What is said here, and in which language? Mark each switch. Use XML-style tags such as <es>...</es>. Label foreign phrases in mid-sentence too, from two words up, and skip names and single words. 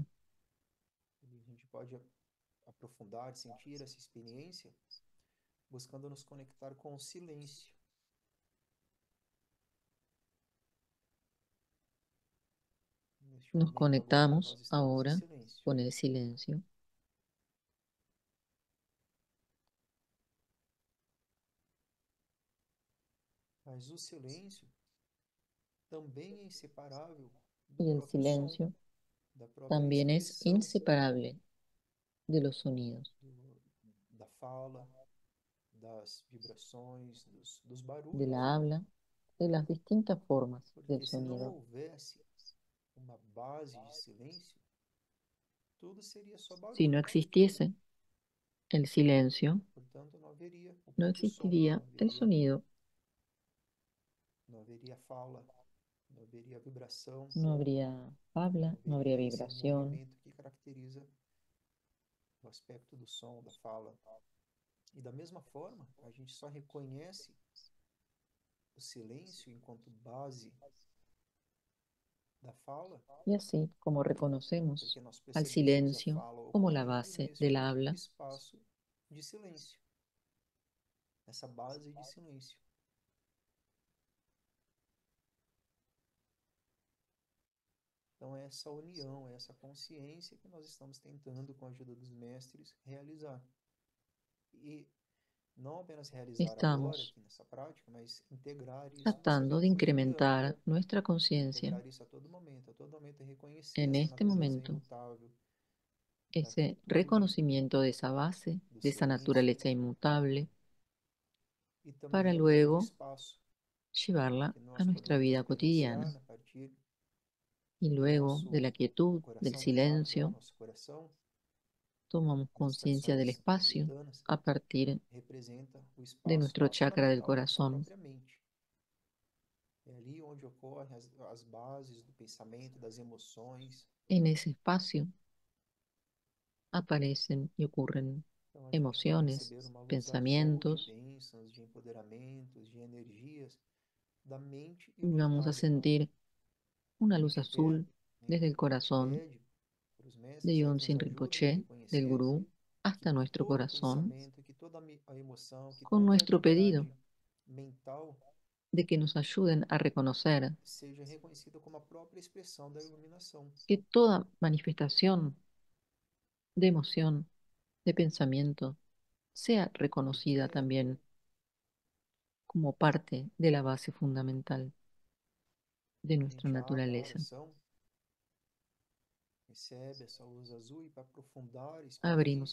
<pt>E a gente pode aprofundar, sentir essa experiência, buscando nos conectar com o silêncio, neste</pt> <es>Nos</es> <pt>momento agora,</pt> <es>conectamos</es> <pt>nós estamos em</pt> <es>ahora</es> <pt>silêncio.</pt> <es>con el silencio.</es> <pt>Mas o silêncio também é inseparável do</pt> <es>Y el</es> <pt>próprio som,</pt> <es>silencio</es> <pt>da própria</pt> <es>también es</es> <pt>expressão,</pt> <es>inseparable de los sonidos,</es> <pt>da fala, das vibrações, dos</pt> <es>de</es> <pt>barulhos.</pt> <es>la habla, de las distintas formas del</es> <pt>Porque se não</pt> <es>sonido.</es> <pt>houvesse uma base de silêncio, tudo seria só</pt> <es>Si no</es> <pt>barulho.</pt> <es>existiese el silencio,</es> <pt>Portanto, não haveria o</pt> <es>no</es> <pt>próprio som,</pt> <es>existiría el sonido,</es> <pt>não haveria fala, não haveria vibração,</pt> <es>no habría</es> <pt>não</pt> <es>habla, no habría</es> <pt>haveria esse</pt> <es>vibración.</es> <pt>movimento que caracteriza o aspecto do som, da fala. E da mesma forma, a gente só reconhece o silêncio enquanto base da fala,</pt> <es>Y así como reconocemos</es> <pt>porque nós</pt> <es>al</es> <pt>percebemos a</pt> <es>silencio</es> <pt>fala</pt> <es>como la</es> <pt>ocorrendo</pt> <es>base del</es> <pt>neste</pt> <es>habla,</es> <pt>espaço de silêncio, nessa base de silêncio. Então, é essa união, é essa consciência que nós estamos tentando, com a ajuda dos mestres, realizar. E não apenas realizar agora,</pt> <es>estamos</es> <pt>aqui nessa prática, mas integrar isso nessa</pt> <es>tratando</es> <pt>vida</pt> <es>de</es> <pt>cotidiana.</pt> <es>incrementar nuestra conciencia</es> <pt>Integrar isso a todo momento, reconhecer</pt> <es>en</es> <pt>essa</pt> <es>este</es> <pt>natureza</pt> <es>momento,</es> <pt>imutável da</pt> <es>ese</es> <pt>quietude,</pt> <es>reconocimiento de esa base,</es> <pt>do</pt> <es>de esa</es> <pt>silêncio</pt> <es>naturaleza inmutable,</es> <pt>e</pt> <es>para</es> <pt>também do</pt> <es>luego</es> <pt>espaço</pt> <es>llevarla</es> <pt>que</pt> <es>a</es> <pt>nós</pt> <es>nuestra</es> <pt>podemos</pt> <es>vida cotidiana.</es> <pt>experienciar a partir</pt> <es>Y</es> <pt>do</pt> <es>luego de</es> <pt>nosso</pt> <es>la quietud, del</es> <pt>coração chakra,</pt> <es>silencio,</es> <pt>nosso coração,</pt> <es>tomamos</es> <pt>das</pt> <es>conciencia del</es> <pt>tradições</pt> <es>espacio</es> <pt>tibetanas,</pt> <es>a partir</es> <pt>representa o</pt> <es>de</es> <pt>espaço</pt> <es>nuestro chakra del</es> <pt>fundamental da nossa</pt> <es>corazón.</es> <pt>própria mente. É ali onde ocorrem as bases do pensamento, das emoções.</pt> <es>En ese espacio aparecen y ocurren</es> <pt>Então a gente vai</pt> <es>emociones,</es> <pt>receber uma luz azul de</pt> <es>pensamientos,</es> <pt>bênçãos, de empoderamentos, de energias da mente</pt> <es>y vamos a</es> <pt>iluminada.</pt> <es>sentir una</es> <pt>A</pt> <es>luz</es> <pt>gente pede,</pt> <es>azul</es> <pt>né,</pt> <es>desde el corazón</es> <pt>pede para os</pt> <es>de</es> <pt>mestres aí que nos</pt> <es>Yonsin</es> <pt>ajudem a</pt> <es>Rinpoche, del</es> <pt>reconhecer</pt> <es>gurú,</es> <pt>que</pt> <es>hasta nuestro</es> <pt>todo</pt> <es>corazón,</es> <pt>pensamento, que toda a emoção,</pt> <es>que con</es> <pt>toda a</pt> <es>nuestro pedido</es> <pt>atividade mental</pt> <es>de que nos ayuden a reconocer</es> <pt>seja reconhecida como a própria expressão da iluminação.</pt> <es>que toda manifestación de emoción, de pensamiento, sea reconocida</es> <pt>Porque</pt> <es>también como parte de la base fundamental de</es> <pt>a</pt> <es>nuestra</es> <pt>gente abre a</pt> <es>naturaleza.</es> <pt>oração, recebe essa luz azul e para aprofundar, expandir,</pt>